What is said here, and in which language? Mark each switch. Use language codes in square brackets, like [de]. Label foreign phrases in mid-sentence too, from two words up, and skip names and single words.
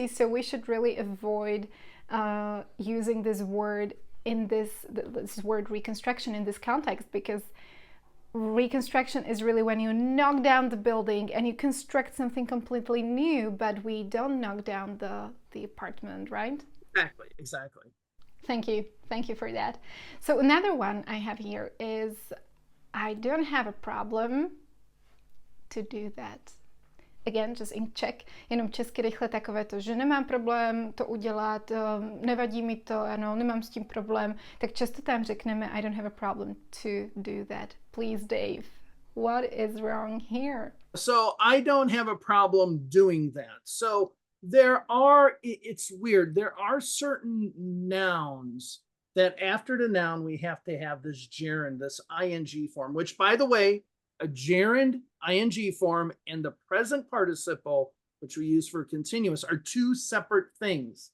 [en] So we should really avoid using this word in this word reconstruction in this context, because reconstruction is really when you knock down the building and you construct something completely new, but we don't knock down the apartment, right? Exactly. Thank you for that. So another one I have here is I don't have a problem to do that. Again, just in Czech, [cs] jenom česky rychle takové to, že nemám problém to udělat, nevadí mi to, ano, nemám s tím problém, tak často tam řekneme [en] I don't have a problem to do that. Please, Dave, what is wrong here? So I don't have a problem doing that. So it's weird. There are certain nouns that after the noun, we have to have this gerund, this ing form, which, by the way, a gerund ing form and the present participle, which we use for continuous, are two separate things.